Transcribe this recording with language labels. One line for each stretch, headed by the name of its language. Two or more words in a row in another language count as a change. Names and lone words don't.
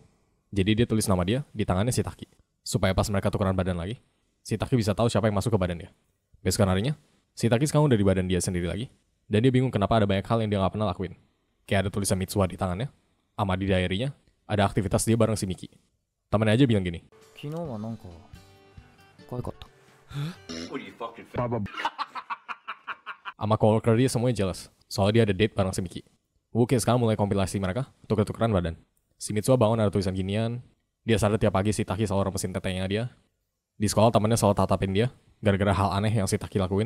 Indonesian: Jadi dia tulis nama dia di tangannya si Taki. Supaya pas mereka tukeran badan lagi, si Taki bisa tahu siapa yang masuk ke badan dia. Besokan harinya, si Taki sekarang udah di badan dia sendiri lagi. Dan dia bingung kenapa ada banyak hal yang dia gak pernah lakuin. Kayak ada tulisan Mitsuha di tangannya, sama di diary-nya, ada aktivitas dia bareng si Miki. Temennya aja bilang gini,
Japanese: 昨日はなんか可愛かった
English: What are you fucking
Indonesian: sama coworker dia semuanya jealous. Soalnya dia ada date bareng si Miki. Oke, sekarang mulai kompilasi mereka, tuker-tukeran badan. Si Mitsuha bangun ada tulisan ginian. Dia sadar tiap pagi si Taki selalu remesin tetenya dia. Di sekolah temannya selalu tatapin dia, gara-gara hal aneh yang si Taki lakuin.